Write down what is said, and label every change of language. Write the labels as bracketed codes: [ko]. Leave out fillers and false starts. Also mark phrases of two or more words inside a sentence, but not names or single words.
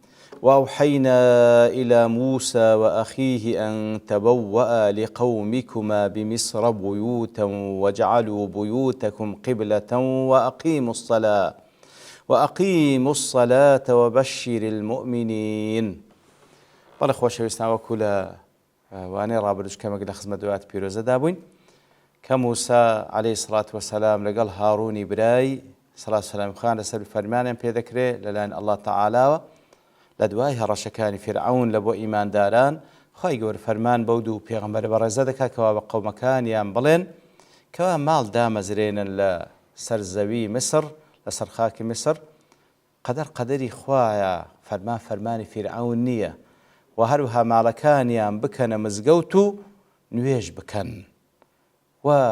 [ar] وأوحينا إلى موسى وأخيه أن تبوأ لقومكما بمصر بيوتا واجعلوا بيوتكم قبلة وأقيموا الصلاة وبشر المؤمنين. [ckb] بەڵێ خۆشەویستان وەکو لە وانەی ڕابردوش کەمێک لە خزمەت دوات پیرۆزەدا بووین کە موسا [ar] عەلەیهی سڵات وەسەلام [ckb] لەگەڵ هاڕوونی برای [ar] سەڵات وسەلام [ckb] خان لەسەر فەرمانیان پێدەکرێت لەلایەن ئەڵڵا تەعالایەوە لە دوای هەڕەشەکانی فیرعەون لە بۆ ئیمانداران خی گەورە فەرمان بەو دوو پێغەمبەر بەڕێزە دەکات کەوا بە قەومەکانیان بڵێن کەوا ماڵ دامەزرێنن لە سەر زەوی میسر لەسەر خاکی میسر قەدەری خوایە فەرمانی فیرعەون نییە و هەروەها ماڵەکانیان بکەنە مزگەوت و نوێژ بکەن و